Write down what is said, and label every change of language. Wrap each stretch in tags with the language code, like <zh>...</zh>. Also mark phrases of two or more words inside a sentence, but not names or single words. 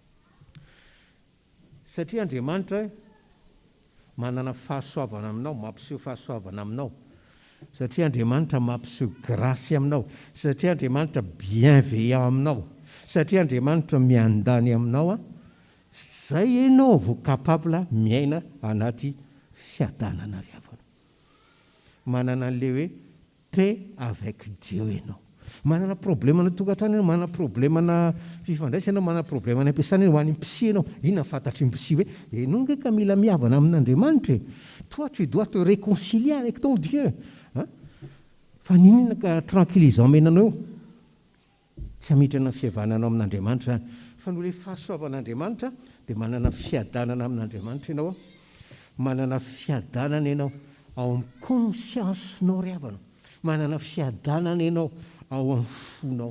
<mg>satria Andriamanitra manana fahasoavana aminao mampiseho fahasoavana aminao satria Andriamanitra mampiseho grasy aminao satria Andriamanitra bienveillant aminao satria Andriamanitra miandany aminao zay ianao vao capable miaina anaty fiadanana ry havana manana an'le hoe</mg> <fr>paix avec Dieu</fr> <mg>ianao manana problème na tokantrano ianao manana problème na fifandraisana ianao manana problème na ampiasana ho any psy ianao inona fantatry ny psy hoe ianao nge ka mila mihavana amin'Andriamanitra</mg> <fr>toi tu dois te réconcilier avec ton Dieu</fr> <mg>fa ninona ka tranquillisant menanao tsy hamitrana fihavananao amin'Andriamanitra zany fa no le fahasoavan'Andriamanitra dia manana fiadanana amin'Andriamanitra ianao manana fiadanana ianao ao amin'ny consciencenao ry havana manana fiadanana ianao ao amin'ny fonao</mg>